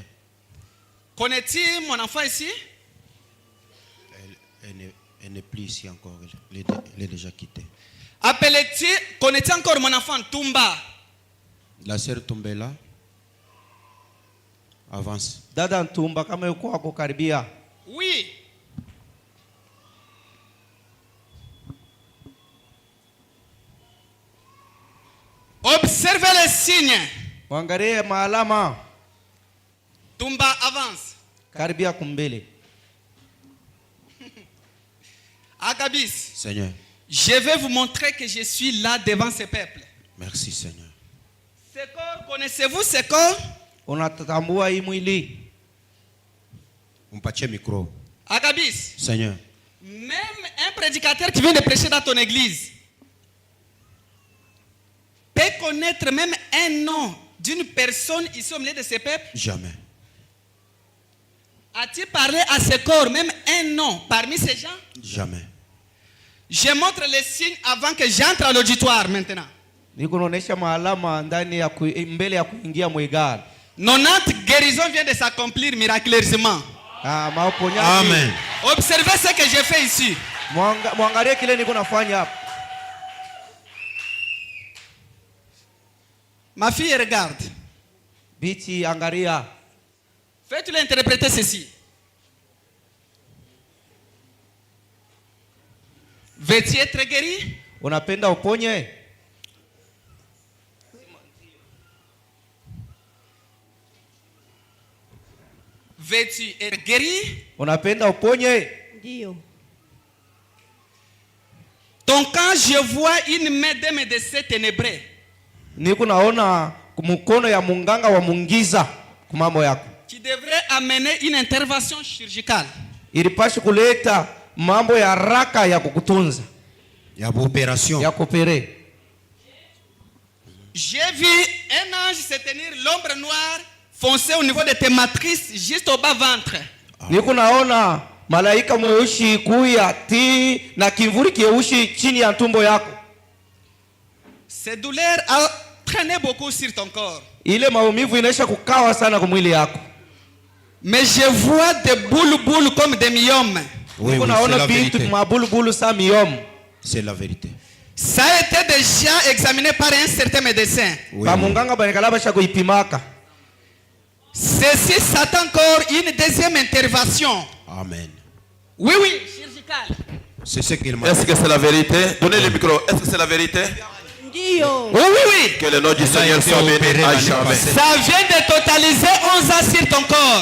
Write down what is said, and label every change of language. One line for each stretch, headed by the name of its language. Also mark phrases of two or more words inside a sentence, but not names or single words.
French: Connais-tu mon enfant ici? Elle n'est plus ici encore. Elle est déjà quittée. Connais-tu encore mon enfant Tumba? La sœur Tumba est là. Avance.
Swahili: Dada Tumba kama yuko hapo karibia.
French: Oui. Observez les signes.
Swahili: Mwangalie maalama.
French: Tumba avance.
Swahili: Karibia kumbele.
French: Agabis. Seigneur. Je vais vous montrer que je suis là devant ce peuple. Merci Seigneur. Ce corps, connaissez-vous ce corps?
Swahili: Unatambua hii mwili? Mpatie micro.
French: Agabis. Seigneur. Même un prédicateur qui vient de prêcher dans ton église peut connaître même un nom d'une personne ici au milieu de ce peuple? Jamais. As-tu parlé à ce corps même un nom parmi ces gens? Jamais. Je montre les signes avant que j'entre à l'auditoire maintenant.
Swahili: Nikuonesha maalama ndani ya mbele ya kuingia mwigara.
French: 90 guérisons viennent de s'accomplir miraculeusement. Amen. Observez ce que j'ai fait ici.
Swahili: Mwangalie kile niko nafanya hapa.
French: Ma fille regarde.
Swahili: Biti angalia.
French: Fais-tu l'interpréter ceci? Veux-tu être guéri?
Swahili: Unapenda uponye?
French: Veux-tu être guéri?
Swahili: Unapenda uponye? Ndio.
French: Donc quand je vois une main de médecin ténébreux,
Swahili: niko naona mkono ya munganga wa mungiza kumambo yako,
French: qui devrait amener une intervention chirurgicale,
Swahili: ilipaswa kuleta mambo ya haraka ya kukutunza, ya opération, ya kupere.
French: J'ai vu un ange se tenir l'ombre noire foncer au niveau de tes matrices juste au bas ventre.
Swahili: Niko naona malaika mweusi kuya ti na kimvuri kieusi chini ya tumbo yako.
French: Ces douleurs a traîné beaucoup sur ton corps.
Swahili: Ile maumivu inaisha kukawa sana kwa mwili yako.
French: Mais je vois des boules comme des myomes. Oui,
Swahili: Niko naona vitu mabulubulu sa myome.
French: C'est la vérité. Ça a été déjà examiné par un certain médecin.
Swahili: Ba munganga banekala basha kuipimaka.
French: Ceci s'attend encore une deuxième intervention. Amen. Oui, chirurgicale. C'est ce qu'il m'a. Est-ce que c'est la vérité? Donnez le micro. Est-ce que c'est la vérité?
Swahili: Ndio.
French: Oui. Que le nom du Seigneur soit béni à jamais. Ça vient de totaliser 11 ans sur ton corps.